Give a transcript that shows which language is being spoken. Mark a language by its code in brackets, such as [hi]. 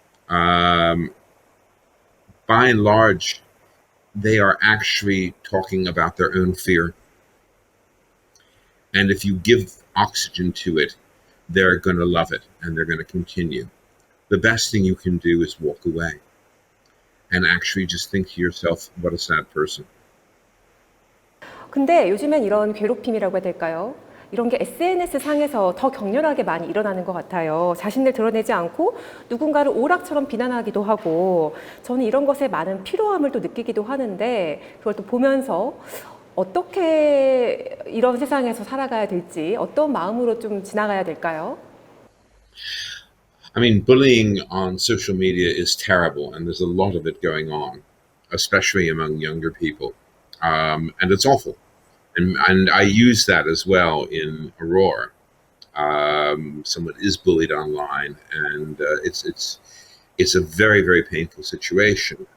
[en] By and large, they are actually talking about their own fear. And if you give oxygen to it, they're going to love it and they're going to continue. The best thing you can do is walk away and actually just think to yourself, what a sad person. [ko] 근데 요즘엔 이런 괴롭힘이라고 해야 될까요? 이런 게 SNS 상에서 더 격렬하게 많이 일어나는 것 같아요. 자신을 드러내지 않고 누군가를 오락처럼 비난하기도 하고, 저는 이런 것에 많은 피로함을 또 느끼기도 하는데, 그걸 또 보면서 어떻게 이런 세상에서 살아가야 될지, 어떤 마음으로 좀 지나가야 될까요? [en] I mean, bullying on social media is terrible, and there's a lot of it going on, especially among younger people. And it's awful. And I use that as well in Aurora. Someone is bullied online, and it's a very, very painful situation.